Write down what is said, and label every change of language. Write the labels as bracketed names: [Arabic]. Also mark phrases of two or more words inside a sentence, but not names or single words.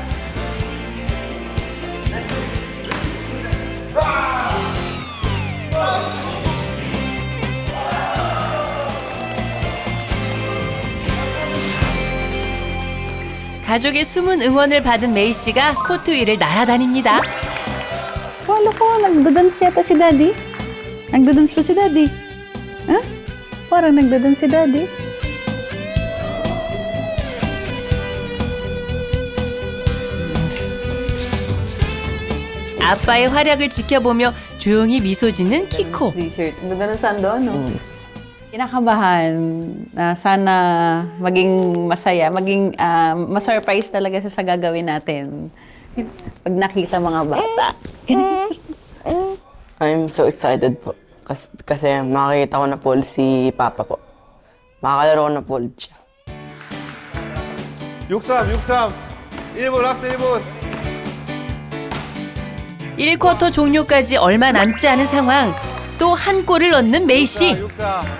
[Korean] 가족의 숨은 응원을 받은 메이 씨가 코트 위를 날아다닙니다. [Filipino] Wala ko, nagdadance yata si Daddy. Nagdadance pa si Daddy. Ha? Parang nagdadance si Daddy. [Korean] 아빠의 활약을 지켜보며 조용히 미소 짓는 키코. [Filipino] T-shirt. Ang ganda ng sando, no? Kinakabahan na sana maging masaya, maging ma-surprise talaga sa gagawin natin. Pag nakita mga bata. [English] I'm so excited po. [Filipino] Kasi makakita ko na po si Papa po. Makakalaro ko na po ulit siya. 63, [Korean] 1분 라스트 1분. 1쿼터 종료까지 얼마 남지 않은 상황. 또 한 골을 넣는 메이 씨. 64.